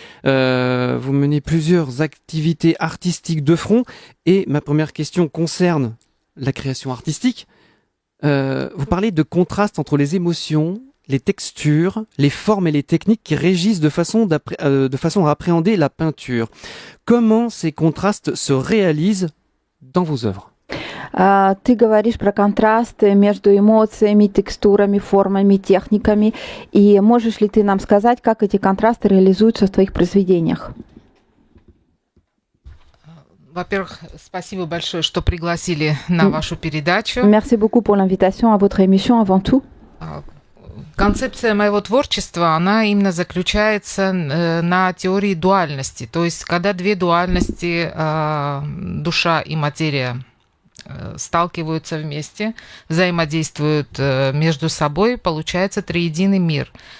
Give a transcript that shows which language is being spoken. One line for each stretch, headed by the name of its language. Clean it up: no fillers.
French: Vous menez plusieurs activités artistiques de front et ma première question concerne la création artistique. Vous parlez de contraste entre les émotions, les textures, les formes et les techniques qui régissent de façon à appréhender la peinture. Comment ces contrastes se réalisent dans vos œuvres ?
Russian: Ты говоришь про контрасты между эмоциями, текстурами, формами, техниками. И можешь ли ты нам сказать, как эти контрасты реализуются в твоих произведениях? Во-первых, спасибо большое, что пригласили на вашу передачу.
French: Merci beaucoup pour l'invitation à votre émission avant tout.
Russian: Концепция моего творчества, она именно заключается на теории дуальности. То есть, когда две дуальности, душа и материя, сталкиваются вместе, взаимодействуют между собой, получается триединый мир.